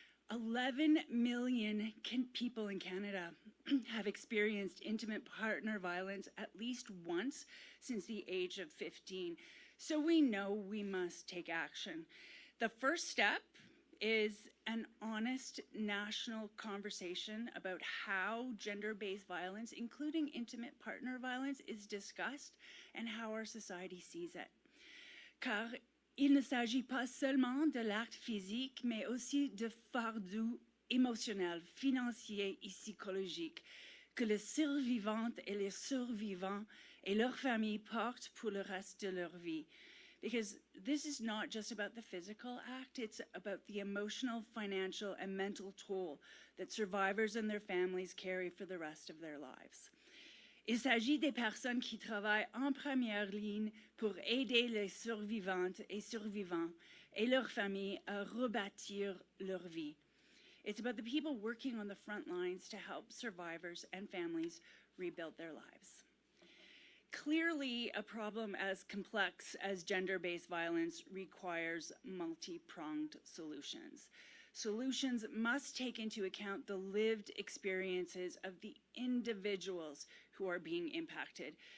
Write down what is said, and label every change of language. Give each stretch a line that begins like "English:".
English: 11 million people in Canada have experienced intimate partner violence at least once since the age of 15. So we know we must take action. The first step is an honest national conversation about how gender-based violence, including intimate partner violence, is discussed and how our society sees it.
French: Car il ne s'agit pas seulement de l'acte physique, mais aussi de fardeau émotionnel, financier et psychologique que les survivantes et les survivants et leurs familles portent pour le reste de leur vie.
English: Because this is not just about the physical act, it's about the emotional, financial, and mental toll that survivors and their families carry for the rest of their lives.
French: Il s'agit des personnes qui travaillent en première ligne pour aider les survivantes et survivants et leurs familles à rebâtir leur vie.
English: It's about the people working on the front lines to help survivors and families rebuild their lives. Clearly, a problem as complex as gender-based violence requires multi-pronged solutions. Solutions must take into account the lived experiences of the individuals who are being impacted.